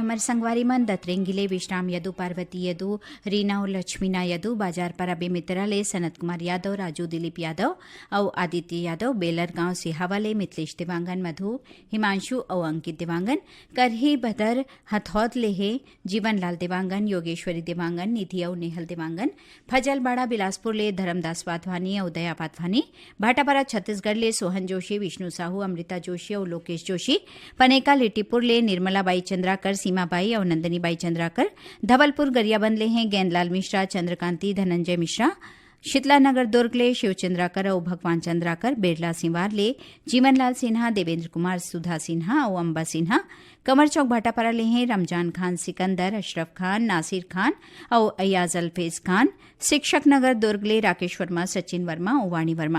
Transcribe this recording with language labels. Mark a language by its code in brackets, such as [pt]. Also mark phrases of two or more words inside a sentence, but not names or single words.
[hne] हमर संगवारी मन दतरेंगिले विश्राम यदु पार्वती यदु रीना और लक्ष्मीना यदु बाजार पराबे मित्रा ले सनत कुमार यादव राजू दिलीप यादव और आदित्य यादव बेलर गांव सिहावा ले मिथिलेश देवांगन मधु हिमांशु और अंकित देवांगन करही बदर हथौद ले हे जीवन लाल देवांगन योगेश्वरी देवांगन निधि और नेहल देवांगन फजलबाड़ा बिलासपुर ले धर्मदास वाधवानी और दया वाधवानी भाटापारा छत्तीसगढ़ ले सोहन जोशी विष्णु साहू अमृता जोशी और लोकेश जोशी पनेका लिटीपुर ले निर्मला बाई चंद्राकर सीमाबाई और नंदनी बाई चंद्राकर धवलपुर गरियाबंद ले हैं गेंदलाल मिश्रा चंद्रकांति धनंजय मिश्रा शीतला नगर दुर्ग ले शिव चंद्राकर और भगवान चंद्राकर बेरला सिंवार ले जीवनलाल सिन्हा देवेंद्र कुमार सुधा सिन्हा और अंबा सिन्हा कमर चौक भाटापारा ले हैं रमजान खान सिकंदर अशरफ खान नासिर खान और अयाज अल्फेज खान शिक्षक नगर दुर्ग ले राकेश वर्मा सचिन वर्मा और वाणी वर्मा।